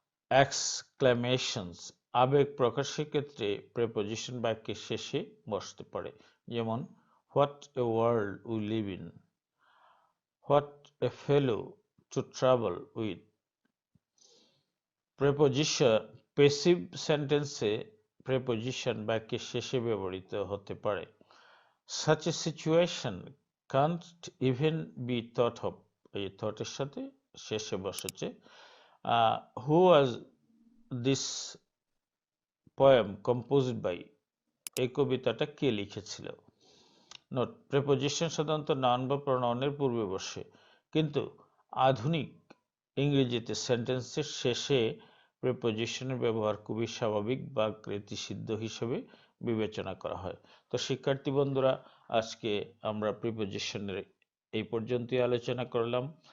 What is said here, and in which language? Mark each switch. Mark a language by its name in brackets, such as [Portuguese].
[Bangla] এক্সক্লেমেশনস, আবেগ প্রকাশের ক্ষেত্রে প্রেপোজিশন বাক্যের শেষে বসতে পারে, যেমন [English] What a world we live in, what a fellow to travel with. [Bangla] Preposition passive সেন্টেন্সে প্রেপোজিশন বাক্যের শেষে ব্যবহৃত হতে পারে। [English] such a situation can't even be thought of, [Bangla] এই থটের সাথে শেষে বসেছে। [English] who was this poem composed by, [Bangla] এই কবিতাটা কে লিখেছিল। নোট, প্রেপোজিশন সাধারণত নাউন বা প্রোনাউনের পূর্বে বসে, কিন্তু আধুনিক ইংরেজিতে সেন্টেন্সের শেষে প্রিপোজিশনের ব্যবহার খুবই স্বাভাবিক বা কৃতিসিদ্ধ হিসেবে বিবেচনা করা হয়। তো শিক্ষার্থী বন্ধুরা, আজকে আমরা প্রিপোজিশনের এই পর্যন্তই আলোচনা করলাম।